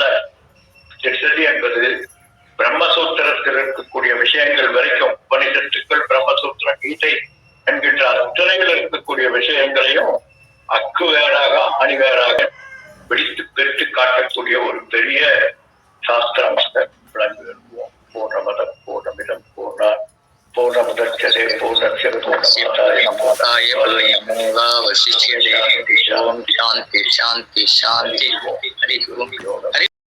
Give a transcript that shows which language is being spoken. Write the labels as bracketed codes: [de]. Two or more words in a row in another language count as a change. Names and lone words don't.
[ta] திருச்சதி என்பது பிரம்மசூத்திரத்தில் இருக்கக்கூடிய விஷயங்கள் வரைக்கும், உபனிஷத்துக்கள், பிரம்மசூத்திரம், கீதை என்கின்ற அத்தனையில் இருக்கக்கூடிய விஷயங்களையும் அக்கு வேறாக ஆணி வேறாக பிடித்து பெற்று காட்டக்கூடிய ஒரு பெரிய சாஸ்திரமாக விளங்கி வருவோம். [sa] पूर्णमदः पूर्णमिदं पूर्णमुदच्यते पूर्णस्य पूर्णमादाय पूर्णमेवावशिष्यते। ॐ शान्तिः शान्तिः शान्तिः. हरि ॐ.